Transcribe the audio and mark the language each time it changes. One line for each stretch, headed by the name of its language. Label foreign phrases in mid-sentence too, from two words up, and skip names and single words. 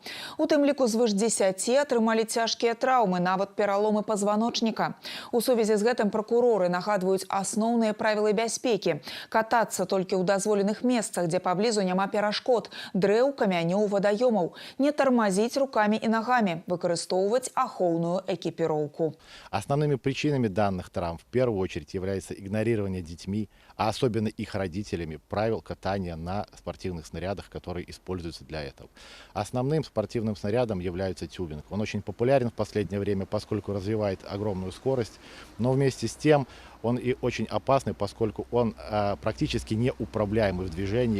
Belarusian: У тым ліку звыш 10 атрымалі цяжкія траўмы, нават пераломы пазваночніка. У сувязі з гэтым прокуроры нагадваюць асноўныя правілы бяспекі. Катацца толькі ў дазволеных месцах, дзе паблізу няма перашкод, дрэў, камянёў, вадаёмаў. Не тармазіць рукамі і нагамі, выкарыстоўваць ахоўную экіпіроўку.
Russian: Основными причинами данных травм в первую очередь является игнорирование детьми, а особенно их родителями, правил катания на спортивных снарядах, которые используются для этого. Основным спортивным снарядом является тюбинг. Он очень популярен в последнее время, поскольку развивает огромную скорость, но вместе с тем он и очень опасный, поскольку он практически неуправляемый в движении.